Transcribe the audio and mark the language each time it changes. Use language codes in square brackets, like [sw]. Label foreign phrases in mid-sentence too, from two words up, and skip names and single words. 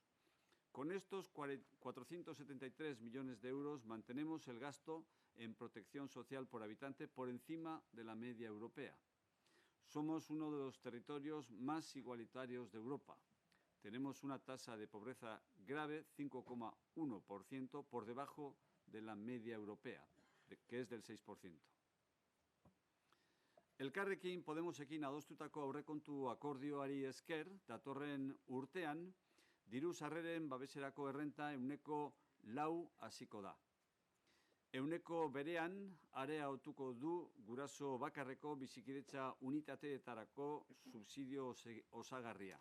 [es] Con estos 473 millones de euros mantenemos el gasto en protección social por habitante por encima de la media europea. Somos uno de los territorios más igualitarios de Europa. Tenemos una tasa de pobreza grave, 5,1%, por debajo de la media europea, que es del 6%. [eu] Elkarrekin Podemosekin adostutako aurrekontu akordioari esker, datorren urtean, diru sarreren babeserako errenta 4% hasiko da. 4% berean, areagotuko du guraso bakarreko bizikidetza unitateetarako subsidio osagarria.